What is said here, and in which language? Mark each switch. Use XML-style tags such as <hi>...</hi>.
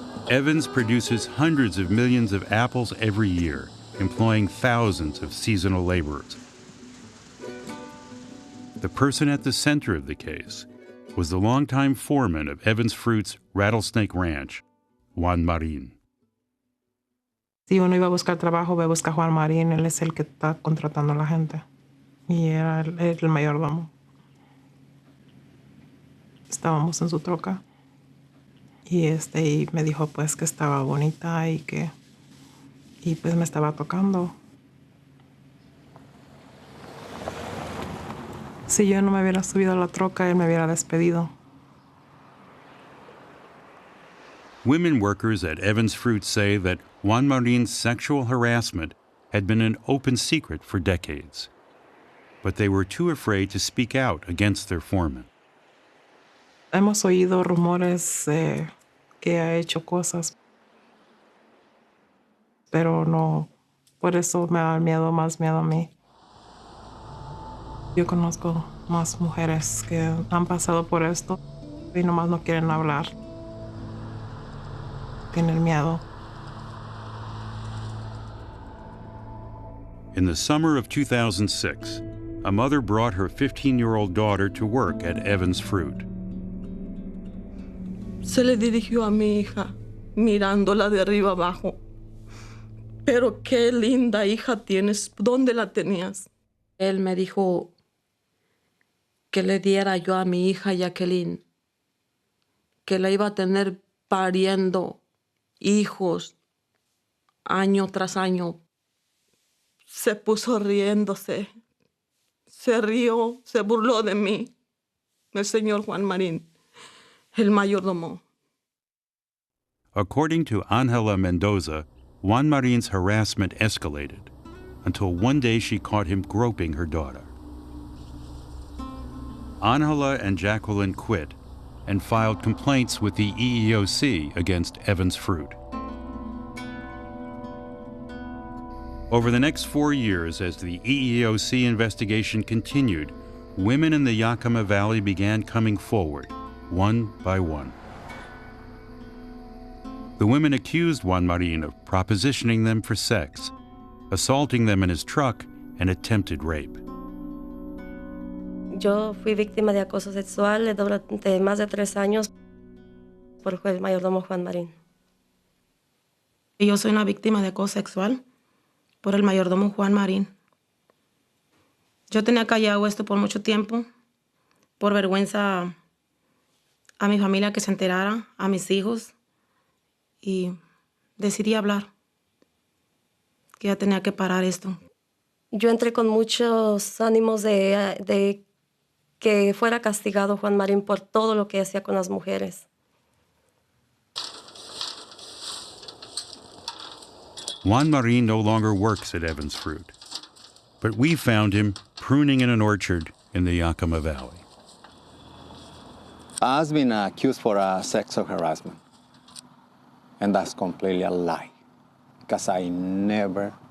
<en>Evans produces hundreds of millions of apples every year, employing thousands of seasonal laborers. The person at the center of the case was the longtime foreman of Evans Fruit's Rattlesnake Ranch, Juan Marin.</en> <es>Si uno iba a buscar trabajo, ve a buscar a Juan Marín, él es el que está contratando a la gente. Y era el mayordomo. Estábamos en su troca. Y me dijo pues que estaba bonita y pues me estaba tocando. Si yo no me hubiera subido a la troca, él me hubiera despedido.</es> <en>Women workers at Evans Fruit say that Juan Marin's sexual harassment had been an open secret for decades. But they were too afraid to speak out against their foreman.</en> <es>Hemos oído rumores que ha hecho cosas, pero no, por eso me da más miedo a mí. Yo conozco más mujeres que han pasado por esto y nomás no quieren hablar. Tienen miedo.</es> <en>In the summer of 2006, a mother brought her 15-year-old daughter to work at Evans Fruit.</en> <es>Se le dirigió a mi hija, mirándola de arriba abajo. Pero qué linda hija tienes. ¿Dónde la tenías? Él me dijo que le diera yo a mi hija Jacqueline, que la iba a tener pariendo hijos año tras año. Se puso riéndose. Se rió, se burló de mí. El señor Juan Marín, el mayordomo.</es> <en>According to Angela Mendoza, Juan Marin's harassment escalated until one day she caught him groping her daughter. Angela and Jacqueline quit and filed complaints with the EEOC against Evans Fruit. Over the next 4 years, as the EEOC investigation continued, women in the Yakima Valley began coming forward, one by one. The women accused Juan Marin of propositioning them for sex, assaulting them in his truck, and attempted rape.</en> <es>Yo fui víctima de acoso sexual durante más de 3 años por el mayordomo Juan Marín. Yo soy una víctima de acoso sexual por el mayordomo Juan Marín. Yo tenía callado esto por mucho tiempo, por vergüenza a mi familia que se enterara, a mis hijos, y decidí hablar, que ya tenía que parar esto. Yo entré con muchos ánimos de que fuera castigado Juan Marín por todo lo que hacía con las mujeres.</es> <en>Juan Marin no longer works at Evans Fruit, but we found him pruning in an orchard in the Yakima Valley. I've been accused for sexual harassment, and that's completely a lie, because I never</en>